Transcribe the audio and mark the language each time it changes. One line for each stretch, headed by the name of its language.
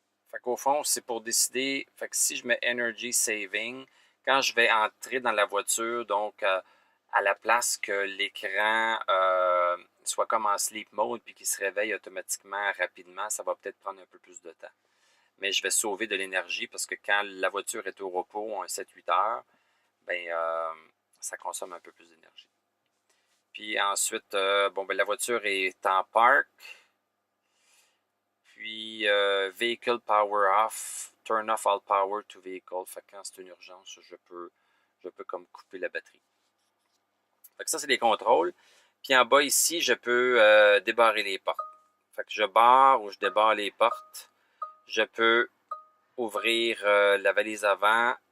French: Fait qu'au fond, c'est pour décider. Fait que si je mets Energy Saving, quand je vais entrer dans la voiture, donc à la place que l'écran soit comme en sleep mode puis qu'il se réveille automatiquement rapidement, ça va peut-être prendre un peu plus de temps. Mais je vais sauver de l'énergie parce que quand la voiture est au repos, un 7-8 heures, ben, ça consomme un peu plus d'énergie. Puis ensuite, la voiture est en park.
English: Puis, Vehicle Power Off, Turn off all power to vehicle.
French: Fait que quand c'est une urgence, je peux comme couper la batterie. Fait que ça, c'est les contrôles. Puis en bas ici, je peux débarrer les portes. Fait que je barre ou je débarre les portes. Je peux ouvrir la valise avant.